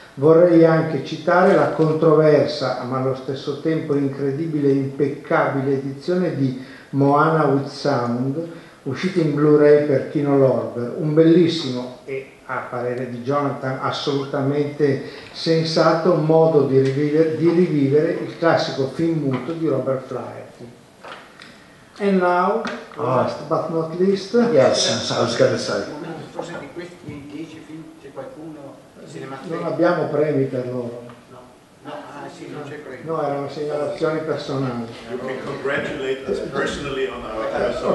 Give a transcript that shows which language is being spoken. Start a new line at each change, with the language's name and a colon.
Italian: Vorrei anche citare la controversa, ma allo stesso tempo incredibile e impeccabile edizione di Moana with Sound, uscita in Blu-ray per Kino Lorber, un bellissimo e, a parere di Jonathan, assolutamente sensato modo di rivivere il classico film muto di Robert Flaherty.
English: And now, last but not least, Yes, I was going to say.
Italian: Forse di questi 10 film c'è qualcuno cinematografico? non abbiamo premi per loro. No, sì, non c'è premio. No, erano segnalazioni personali.
English: You can congratulate us personally on our personal